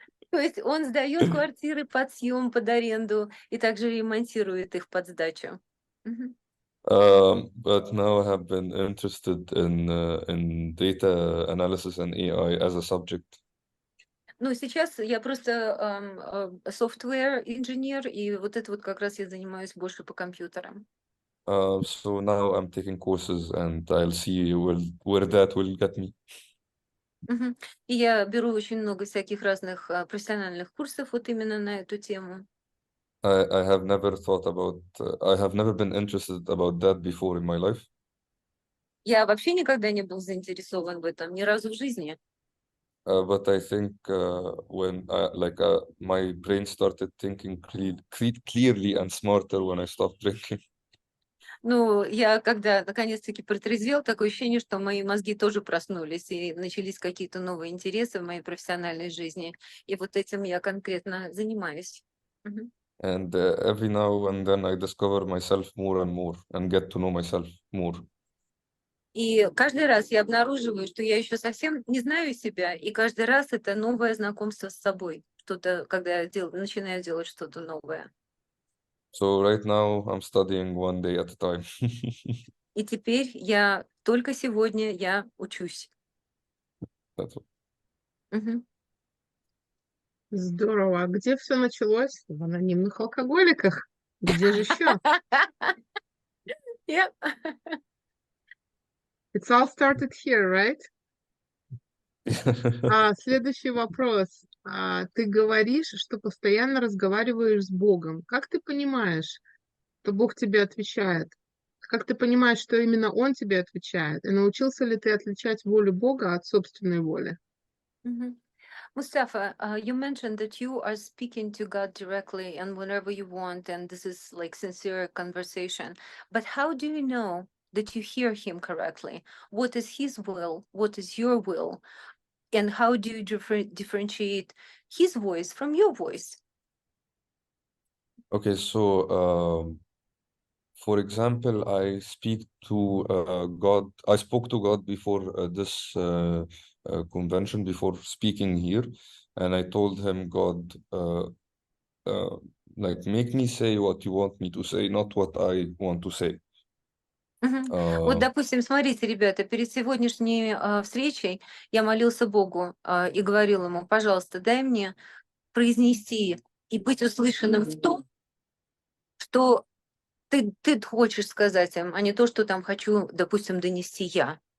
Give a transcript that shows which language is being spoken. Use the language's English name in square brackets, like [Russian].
[Russian] То есть он сдает квартиры под съем, под аренду и также ремонтирует их под сдачу. Мгм. [English] But now I have been interested in data analysis and AI as a subject. [Russian] Ну, сейчас я просто software инженер, и вот это вот как раз я занимаюсь больше по компьютерам. [English] So now I'm taking courses and I'll see where that will get me. Мгм. [Russian] И я беру очень много всяких разных профессиональных курсов вот именно на эту тему. [English] I have never thought about, I have never been interested about that before in my life. [Russian] Я вообще никогда не был заинтересован в этом, ни разу в жизни. [English] But I think when my brain started thinking clearly and smarter when I stopped drinking. [Russian] Ну, я когда наконец-таки протрезвел, такое ощущение, что мои мозги тоже проснулись, и начались какие-то новые интересы в моей профессиональной жизни. И вот этим я конкретно занимаюсь. Мгм. [English] And every now and then I discover myself more and more and get to know myself more. [Russian] И каждый раз я обнаруживаю, что я еще совсем не знаю себя, и каждый раз это новое знакомство с собой, что-то, когда я начинаю делать что-то новое. [English] So right now I'm studying one day at a time. [Russian] И теперь только сегодня я учусь. [English] That's all. Мгм. [Russian] Здорово. А где все началось? В анонимных алкоголиках. Где же еще? [English] Yep. It's all started here, right? [Russian] Следующий вопрос. Ты говоришь, что постоянно разговариваешь с Богом. Как ты понимаешь, что Бог тебе отвечает? Как ты понимаешь, что именно Он тебе отвечает? И научился ли ты отличать волю Бога от собственной воли? Мгм. [English] Mustafa, you mentioned that you are speaking to God directly and whenever you want, and this is like sincere conversation. But how do you know that you hear Him correctly? What is His will? What is your will? And how do you differentiate His voice from your voice? Okay, so for example, I speak to God. I spoke to God before this convention, before speaking here, and I told him, God, uh, like make me say what you want me to say, not what I want to say. [Russian] Мгм. Вот, Uh, допустим, смотрите, ребята, перед сегодняшней встречей я молился Богу и говорил ему, пожалуйста, дай мне произнести и быть услышанным в том, что ты хочешь сказать им, а не то, что там хочу, допустим, донести я.